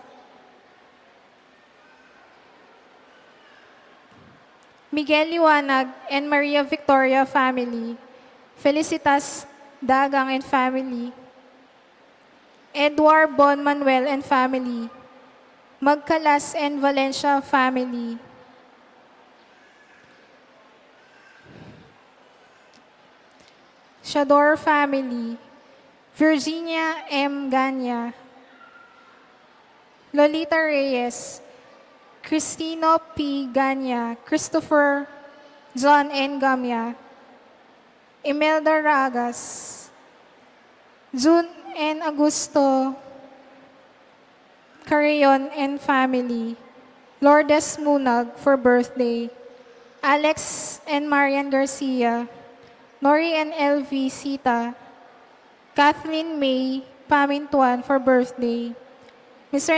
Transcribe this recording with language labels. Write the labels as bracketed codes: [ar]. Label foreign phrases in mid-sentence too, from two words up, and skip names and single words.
[en] Miguel Liwanag and Maria Victoria family, Felicitas Dagang and family, Edward Bon Manuel and family, Magcalas and Valencia family, Shador family, Virginia M. Ganya, Lolita Reyes, Cristino P. Ganya, Christopher John N. Gamya, Imelda Ragas, June N. Augusto Carrion and family, Lourdes Munag for birthday, Alex and Marian Garcia, Nori and LV Sita, Kathleen May Pamintuan for birthday, Mr.